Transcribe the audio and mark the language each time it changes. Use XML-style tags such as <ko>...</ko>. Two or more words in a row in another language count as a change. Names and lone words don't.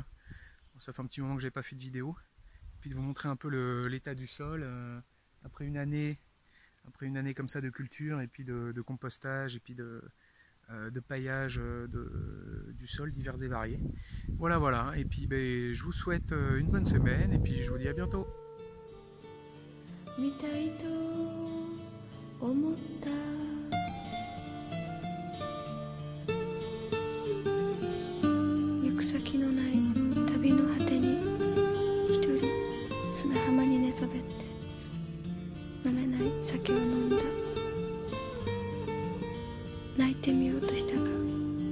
<fr>Bon, ça fait un petit moment que j'ai pas fait de vidéo. Puis de vous montrer un peu l'état du sol. Après une année comme ça de culture, et puis de compostage, et puis de paillage du sol divers et variés. Voilà, voilà. Et puis ben, je vous souhaite une bonne semaine et puis je vous dis à bientôt.</fr> <ja>見たいと思った行く先のない旅の果てに一人砂浜に寝そべって飲めない酒を飲んだ泣いてみようとしたが</ja>